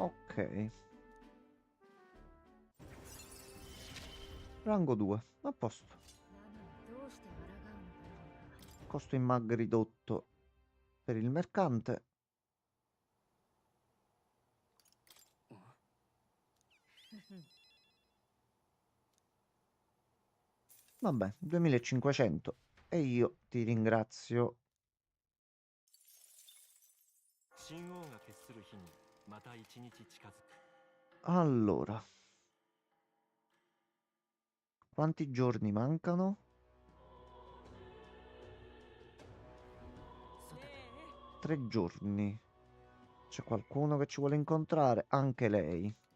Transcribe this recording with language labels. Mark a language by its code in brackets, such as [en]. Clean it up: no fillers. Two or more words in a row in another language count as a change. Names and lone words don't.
[it] Ok. Rango 2. A posto. [ja] なのにどうして抗うのだろうか。 [it] Costo in mag ridotto per il mercante. Vabbè, 2500. E io ti ringrazio. [ja] 神王が決する日にまた一日近づく。 [it] Allora. Quanti giorni mancano? 3 giorni. C'è qualcuno che ci vuole incontrare? Anche lei.